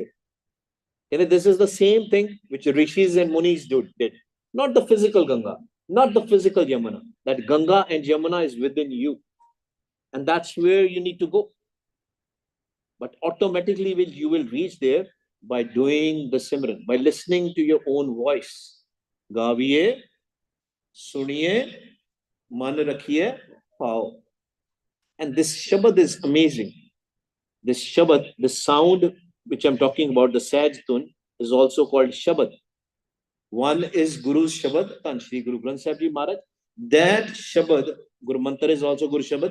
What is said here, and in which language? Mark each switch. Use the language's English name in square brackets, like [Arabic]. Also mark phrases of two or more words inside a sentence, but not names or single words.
[English] And this is the same thing which rishis and munis did. Not the physical Ganga, not the physical Yamuna. That Ganga and Yamuna is within you. And that's where you need to go. But automatically you will reach there by doing the Simran, by listening to your own voice. [Punjabi] Gaviye, suniye, man rakhiye, pao. [English] And this Shabad is amazing. This Shabad, the sound which I'm talking about, the Sahaj Tun, is also called Shabad. One is Guru's Shabad, Tan Shri Guru Granth Sahib Ji Maharaj. That Shabad, Guru Mantra is also Guru Shabad.